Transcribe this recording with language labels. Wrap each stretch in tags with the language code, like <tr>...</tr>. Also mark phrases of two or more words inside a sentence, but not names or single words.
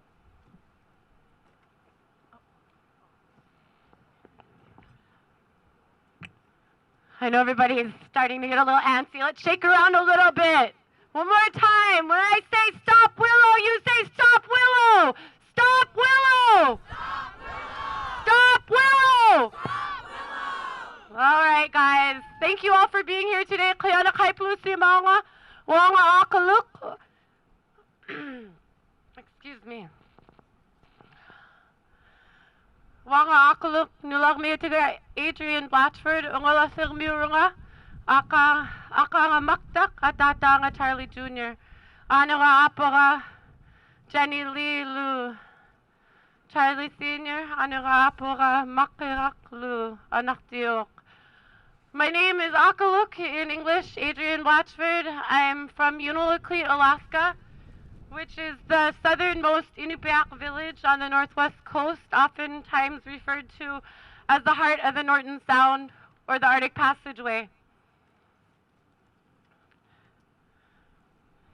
<en>I know everybody is starting to get a little antsy. Let's shake around a little bit. One more time. When I say stop Willow, you say stop Willow. Stop Willow. Stop Willow. Stop Willow. All right, guys. Thank you all for being here today.</en> <ik>Kaya na kay plusimanga. Wanga akaluk.</ik> <en>Excuse me.</en> <ik>Wanga akaluk nulag</ik> <en>me today.</en> <ik>Adrian Blatchford. Ungala sirmiurunga. Aka nga maktak atata nga Charlie Jr. Ano nga apora Jenny Lee Lu. Charlie Sr. Ano nga apora makirak Lu. Anak tiok.</ik> <en>My name is Akaluk, in English, Adrian Blatchford. I'm from Iñupiat, Alaska, which is the southernmost Iñupiat village on the northwest coast, oftentimes referred to as the heart of the Norton Sound or the Arctic Passageway.</en>